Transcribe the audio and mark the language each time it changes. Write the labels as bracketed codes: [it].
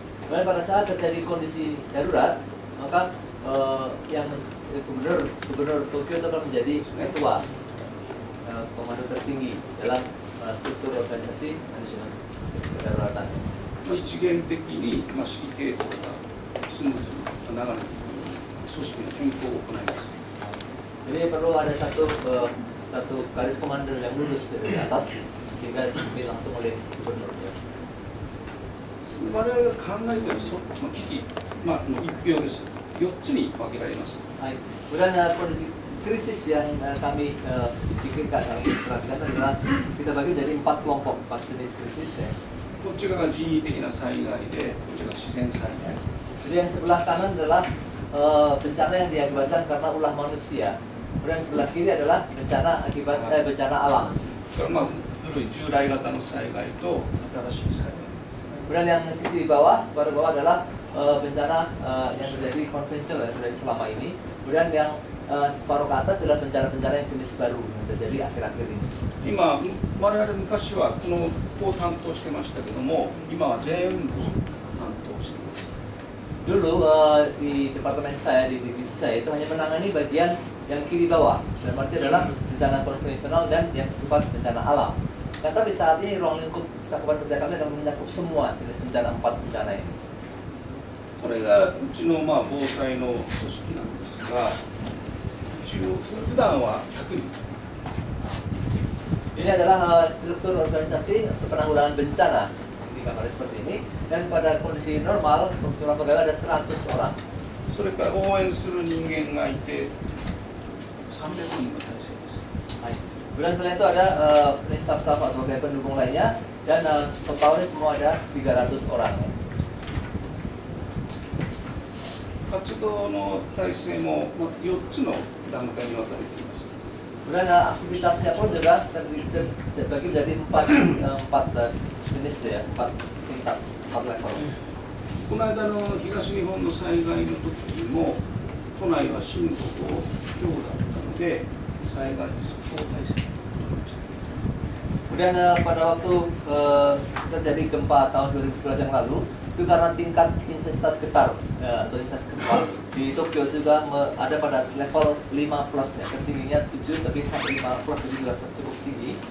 [id] Kemudian pada saat terjadi kondisi darurat, maka yang gubernur Tokyo itu akan menjadi ketua komando tertinggi dalam struktur organisasi manajemen kedaruratan. [ja] 一元的に、指揮系統がスムーズに流れていくように組織の変更を行います。 [id] Jadi perlu ada satu garis komando yang lurus dari atas sehingga dipimpin langsung oleh gubernur. [ja] 我々が考えている危機、の一票です。 4つに分けられます。 [id] Kemudian kondisi krisis yang kami pikirkan, kami perhatikan adalah kita bagi jadi 4 kelompok, 4 jenis krisis ya. [ja] こっち側が人為的な災害で、こっちが自然災害。 [id] Jadi yang sebelah kanan adalah bencana yang diakibatkan karena ulah manusia. Kemudian sebelah kiri adalah bencana akibat bencana alam. [ja] だから古い従来型の災害と新しい災害。 [id] Kemudian yang sisi bawah, separuh bawah adalah bencana yang terjadi konvensional yang terjadi selama ini. Kemudian yang separuh ke atas adalah bencana-bencana yang jenis baru yang terjadi akhir-akhir ini. [ja] 今我々昔はこのを担当してましたけども、今は全部担当しています。 [id] Dulu di departemen saya, di divisi saya itu hanya menangani bagian yang kiri bawah. Dan artinya adalah bencana konvensional dan yang bersifat bencana alam. Dan tapi saat ini ruang lingkup cakupan kerja kami akan mencakup semua jenis bencana 4 bencana ini. [ja] これがうちの防災の組織なんですが、一応普段は100人。 [id] Ini adalah struktur organisasi untuk penanggulangan bencana di kamar seperti ini. Dan pada kondisi normal, jumlah pegawai ada 100 orang. [ja] それから応援する人間がいて300人の体制です。 [id] Kemudian selain itu ada staf-staf atau pegawai pendukung lainnya. Dan totalnya semua ada 300 orang. [ja] 活動の体制も4つの段階に分かれています。 [id] Kemudian aktivitasnya pun juga terbagi menjadi 4 jenis ya, 4 tingkat, 4 level. [ja] この間の東日本の災害の時も都内は震度5強だったので災害時速報体制を取りました。 [id] Kemudian pada waktu terjadi gempa tahun 2011 yang lalu, itu karena tingkat intensitas getar atau intensitas gempa di Tokyo juga ada pada level 5 plus ya, tertingginya 7 tapi sampai 5 plus jadi juga cukup tinggi.